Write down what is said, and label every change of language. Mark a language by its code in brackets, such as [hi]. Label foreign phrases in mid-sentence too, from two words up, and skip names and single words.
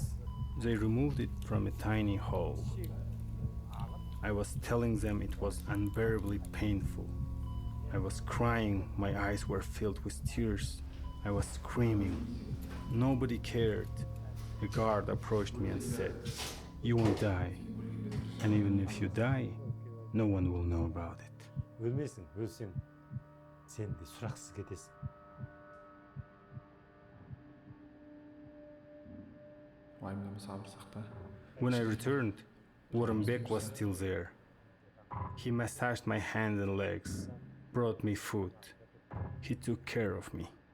[en] They removed it from a tiny hole. I was telling them it was unbearably painful. I was crying, my eyes were filled with tears. I was screaming. Nobody cared. A guard approached me and said, "You won't die. And even if you die, no one will know about it." [kk] өлмесің, өлсең сен де сұрақсыз кетесің. [en] When I returned, Warrenbeck was still there. He massaged my hands and legs, brought me food. He took care of me.